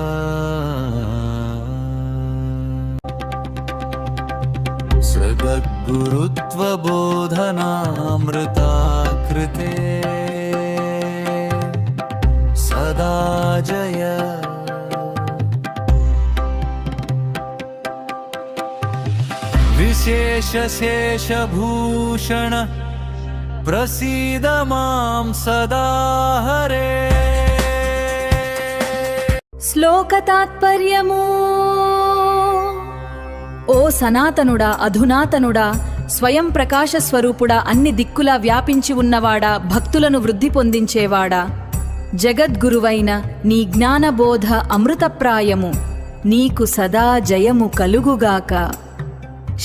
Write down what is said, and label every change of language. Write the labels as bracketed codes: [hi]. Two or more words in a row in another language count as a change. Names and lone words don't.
[sa] सद्गुरुत्वबोधनामृताकृते सदा जय। विशेषशेषभूषण प्रसीद मां सदा हरे। [te] శ్లోక తాత్పర్యము. ఓ సనాతనుడా, అధునాతనుడా, స్వయం ప్రకాశ స్వరూపుడా, అన్ని దిక్కులా వ్యాపించి ఉన్నవాడా, భక్తులను వృద్ధి పొందించేవాడా, జగద్గురువైన నీ జ్ఞానబోధ అమృతప్రాయము, నీకు సదా జయము కలుగుగాక.